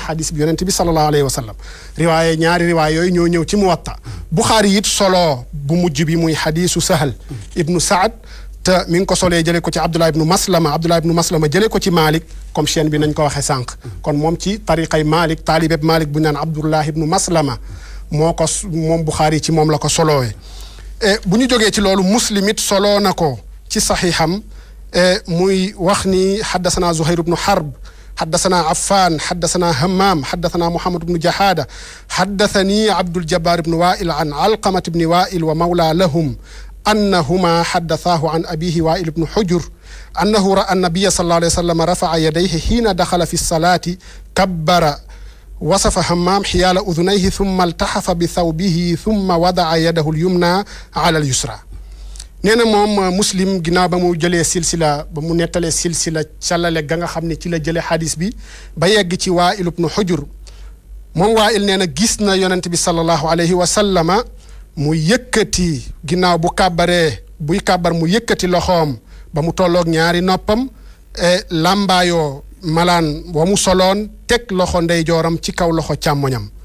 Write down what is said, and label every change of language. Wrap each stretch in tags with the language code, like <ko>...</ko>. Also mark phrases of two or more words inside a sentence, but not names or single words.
<wo>xadis bi yonent bi</wo> <ar>صلى الله عليه وسلم</ar> <wo>riwaaye ñaari riwaay yooyu ñoo ñëw ci Muwatta Buxaari it solo bu mujj bi muy xadisu Sahl ibnu Saad te mi ngi ko solee jëlee ko ci Abdullah ibnu Maslama jëlee ko ci Malik</wo> <fr>comme chaîne</fr> <wo>bi nañ ko waxee sànq kon moom ci tariqay Malik taalibeb Malik bu ñu naan Abdullah ibnu Maslama moom Buxaari ci moom la ko solowee bu ñu jógee ci loolu Muslim it soloo na ko ci saxiixam muy wax ni xaddasana Zuhayr ibnu Harb</wo> <ar>حدثنا عفان حدثنا همام حدثنا محمد بن جحادة حدثني عبد الجبار بن وائل عن علقمة بن وائل ومولى لهم أنهما حدثاه عن أبيه وائل بن حجر أنه رأى النبي صلى الله عليه وسلم رفع يديه حين دخل في الصلاة كبر وصف همام حيال أذنيه ثم التحف بثوبه ثم وضع يده اليمنى على</ar> <wo>اليسرى nee na moom muslim ginnaaw ba mu jëlee silsila ba mu nettalee silsila càllale ga nga xam ne ci la jëlee xadis bi ba yegg ci Waa'il ibnu Hujur moom Waa'il nee na gis na yonent bi</wo> <ar>صلى الله عليه وسلم</ar> <wo>mu yëkkati ginnaaw bu kàbbaree buy kàbbar mu yëkkati loxoom ba mu tolloog ñaari noppam lambaayoo malaan wa mu soloon teg loxo ndeyjooram ci kaw loxo càmmoñam</wo>